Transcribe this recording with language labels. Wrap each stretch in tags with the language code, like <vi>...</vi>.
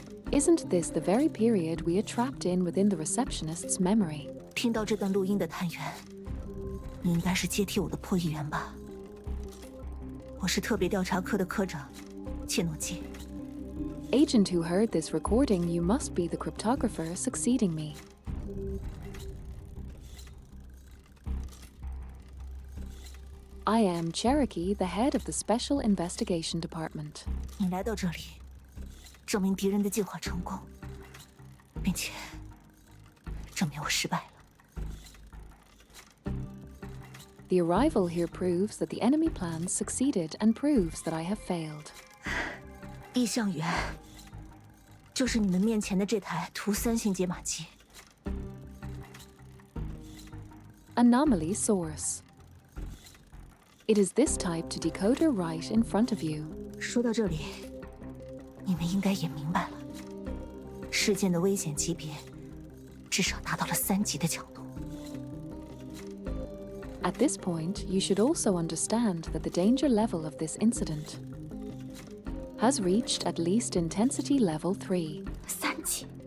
<en>Isn't this the very period we are trapped in within the receptionist's memory?</en> <zh>听到这段录音的探员，你应该是接替我的破译员吧？我是特别调查科的科长，切诺基。</zh> <en>Agent who heard this recording, you must be the cryptographer succeeding me. I am Cherokee, the head of the Special Investigation Department.</en> <zh>你来到这里，证明敌人的计划成功，并且证明我失败了。</zh> <en>The arrival here proves that the enemy plans succeeded and proves that I have failed.</en> <zh>意向源就是你们面前的这台图3型解码机。</zh> <en>Anomaly source. It is this type to decoder right in front of you.</en> <zh>说到这里，你们应该也明白了，事件的危险级别至少达到了3级的强度。</zh> <en>At this point, you should also understand that the danger level of this incident has reached at least intensity level 3.</en> <zh>3级。</zh>